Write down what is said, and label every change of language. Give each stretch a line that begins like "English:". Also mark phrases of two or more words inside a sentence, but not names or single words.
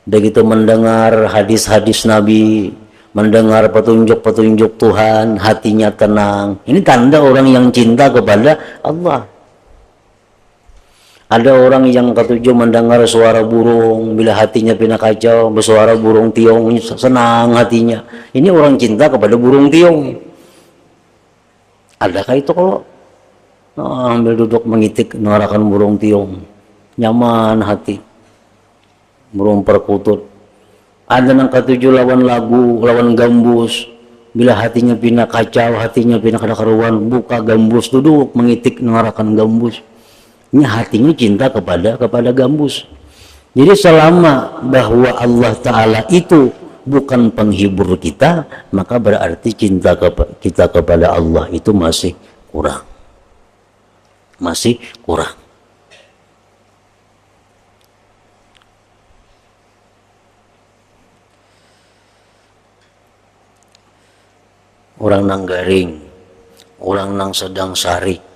Indonesian: Begitu mendengar hadis-hadis Nabi, mendengar petunjuk-petunjuk Tuhan, hatinya tenang. Ini tanda orang yang cinta kepada Allah. Ada orang yang ketujuh mendengar suara burung, bila hatinya pindah kacau, bersuara burung tiong, senang hatinya. Ini orang cinta kepada burung tiong. Adakah itu kalau ambil duduk mengitik mengarahkan burung tiong, nyaman hati, burung perkutut. Ada yang ketujuh lawan lagu, lawan gambus, bila hatinya pindah kacau, hatinya pindah kada karuan, buka gambus, duduk mengitik mengarahkan gambus. Ini hatinya cinta kepada gambus. Jadi selama bahwa Allah Ta'ala itu bukan penghibur kita, maka berarti cinta kita kepada Allah itu masih kurang. Masih kurang.
Banjar: Orang nang garing, orang nang sedang sarik.